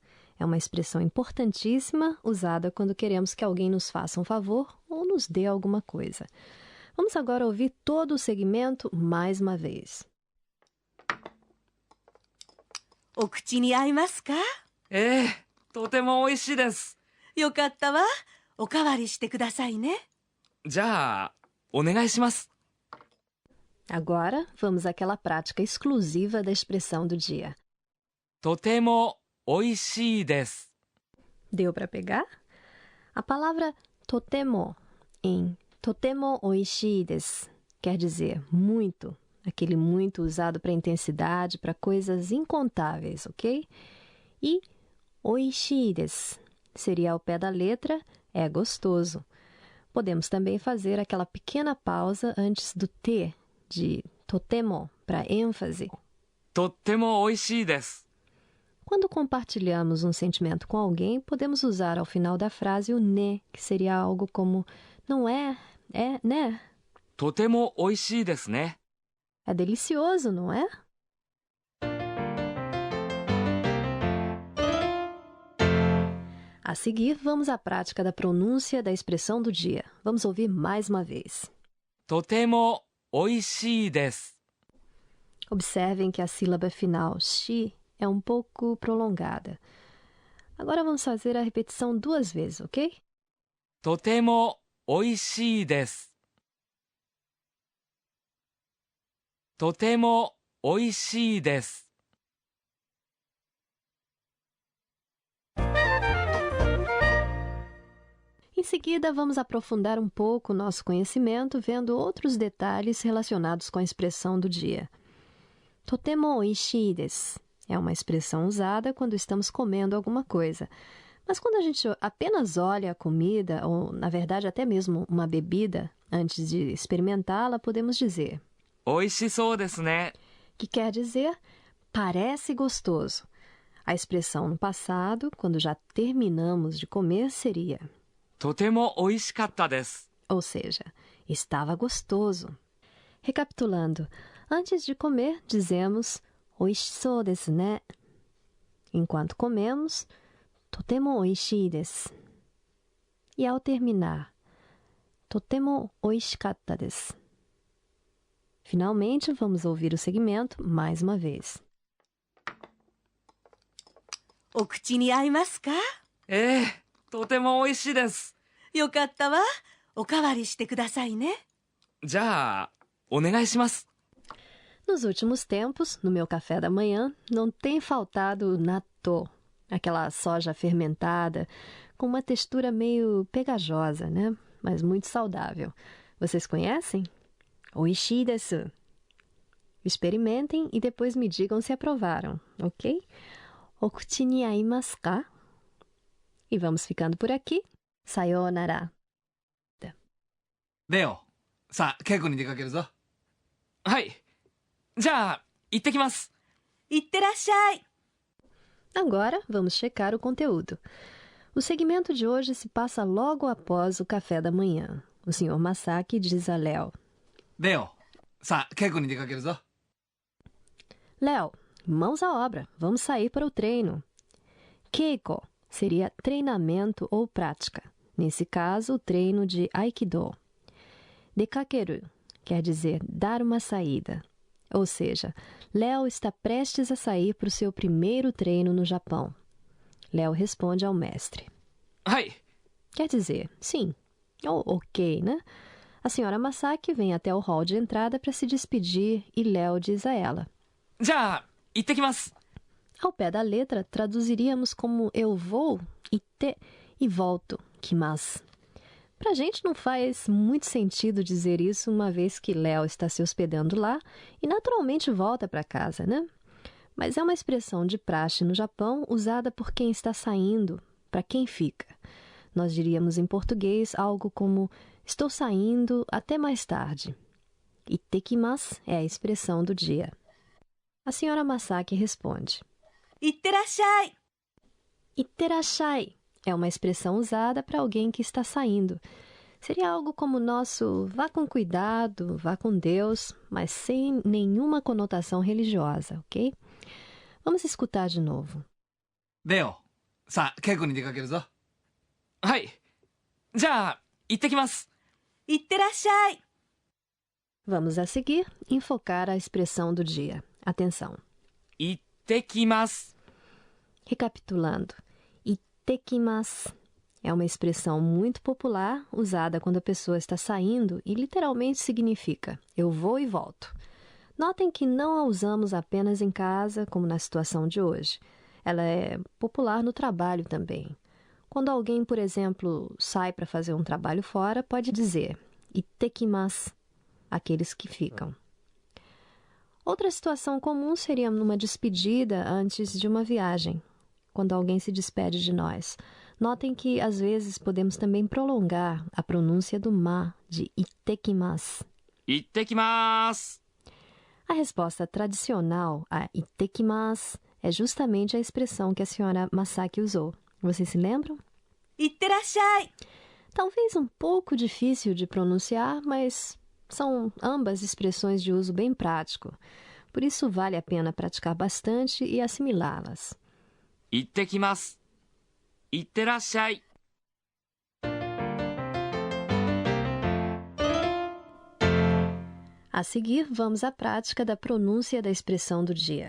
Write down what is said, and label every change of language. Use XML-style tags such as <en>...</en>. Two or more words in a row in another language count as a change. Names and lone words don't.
<pt>É uma expressão importantíssima usada quando queremos que alguém nos faça um favor ou nos dê alguma coisa. Vamos agora ouvir todo o segmento mais uma vez.</pt> <ja>お口に合いますか？とても美味しいです。よかったわ。おかわりしてくださいね。じゃあ、お願いします。</ja> <pt>Agora, vamos àquela prática exclusiva da expressão do dia.</pt> <ja>とても美味しいです。</ja> <pt>Deu para pegar? A palavra totemo em</pt> <ja>とても美味しいです</ja> <pt>quer dizer muito, aquele muito usado para intensidade, para coisas incontáveis, ok? E</pt> <ja>美味しいです</ja> <pt>seria ao pé da letra, é gostoso. Podemos também fazer aquela pequena pausa antes do T, de totemo, para ênfase.</pt> <ja>とっても美味しいです。</ja> <pt>Quando compartilhamos um sentimento com alguém, podemos usar ao final da frase o ne, que seria algo como não é, é, né?</pt> <ja>とても美味しいですね。</ja> <pt>É delicioso, não é? A seguir, vamos à prática da pronúncia da expressão do dia. Vamos ouvir mais uma vez.</pt> <ja>とても美味しいです。</ja> <pt>Observem que a sílaba final, shi, é um pouco prolongada. Agora vamos fazer a repetição 2 vezes, ok?</pt> <ja>とても美味しいです。とても美味しいです。</ja> <pt>Em seguida, vamos aprofundar um pouco o nosso conhecimento vendo outros detalhes relacionados com a expressão do dia.</pt> <ja>とても美味しいです</ja> <pt>é uma expressão usada quando estamos comendo alguma coisa. Mas quando a gente apenas olha a comida, ou na verdade até mesmo uma bebida, antes de experimentá-la, podemos dizer</pt> <ja>美味しそうですね。</ja> <pt>que quer dizer parece gostoso. A expressão no passado, quando já terminamos de comer, seria</pt> <ja>とても美味しかったです。</ja> <pt>ou seja, estava gostoso. Recapitulando, antes de comer, dizemos</pt> <ja>美味しそうですね.</ja> <pt>Enquanto comemos,</pt> <ja>とても美味しいです.</ja> <pt>E ao terminar,</pt> <ja>とても美味しかったです.</ja> <pt>Finalmente, vamos ouvir o segmento mais uma vez.</pt> <ja>お口に合いますか？とても美味しいです。よかったわ。おかわりしてくださいね。じゃあ、お願いします。</ja> <pt>Nos últimos tempos, no meu café da manhã, não tem faltado natto, aquela soja fermentada, com uma textura meio pegajosa, né? Mas muito saudável. Vocês conhecem?</pt> <ja>美味しいです.</ja> <pt>Experimentem e depois me digam se aprovaram, ok?</pt> <ja>お口に合いますか?</ja> <pt>E vamos ficando por aqui. Sayonara.</pt> <ja>レオ、さあ、稽古に出かけるぞ。はい。じゃあ、行ってきます。いってらっしゃい。</ja> <pt>Agora, vamos checar o conteúdo. O segmento de hoje se passa logo após o café da manhã. O Sr. Masaki diz a Léo:</pt> <ja>レオ、さあ、稽古に出かけるぞ。</ja> <pt>Léo, mãos à obra, vamos sair para o treino. Keiko seria treinamento ou prática. Nesse caso, o treino de Aikido. Dekakeru quer dizer dar uma saída. Ou seja, Léo está prestes a sair para o seu primeiro treino no Japão. Léo responde ao mestre:</pt> <ja>はい。</ja> <pt>Quer dizer, sim, ou ok, né? A senhora Masaki vem até o hall de entrada para se despedir e Léo diz a ela.</pt> <ja>じゃあ、行ってきます。</ja> <pt>Ao pé da letra, traduziríamos como eu vou, ite, e volto, kimasu. Pra gente não faz muito sentido dizer isso uma vez que Léo está se hospedando lá e naturalmente volta para casa, né? Mas é uma expressão de praxe no Japão usada por quem está saindo, para quem fica. Nós diríamos em português algo como estou saindo até mais tarde. Ittekimasu é a expressão do dia. A senhora Masaki responde.</pt> <ja>いってらっしゃい。</ja> <pt>Itterashai é uma expressão usada para alguém que está saindo. Seria algo como o nosso vá com cuidado, vá com Deus, mas sem nenhuma conotação religiosa, ok? Vamos escutar de novo.</pt> <ja>レオ、さあ、稽古に出かけるぞ。はい。じゃあ、行ってきます。いってらっしゃい。</ja> <pt>Vamos a seguir enfocar a expressão do dia. Atenção.</pt> <ja>行ってきます。</ja> <pt>Recapitulando. Ittekimasu é uma expressão muito popular usada quando a pessoa está saindo e literalmente significa eu vou e volto. Notem que não a usamos apenas em casa, como na situação de hoje. Ela é popular no trabalho também. Quando alguém, por exemplo, sai para fazer um trabalho fora, pode dizer ittekimasu, aqueles que ficam. Outra situação comum seria numa despedida antes de uma viagem, quando alguém se despede de nós. Notem que, às vezes, podemos também prolongar a pronúncia do ma de ittekimasu.</pt> <ja>行ってきます。</ja> <pt>A resposta tradicional a ittekimasu é justamente a expressão que a senhora Masaki usou. Vocês se lembram?</pt> <ja>いってらっしゃい。</ja> <pt>Talvez um pouco difícil de pronunciar, mas são ambas expressões de uso bem prático. Por isso vale a pena praticar bastante e assimilá-las.</pt> <ja>行ってきます。行ってらっしゃい。</ja> <pt>A seguir, vamos à prática da pronúncia da expressão do dia.</pt>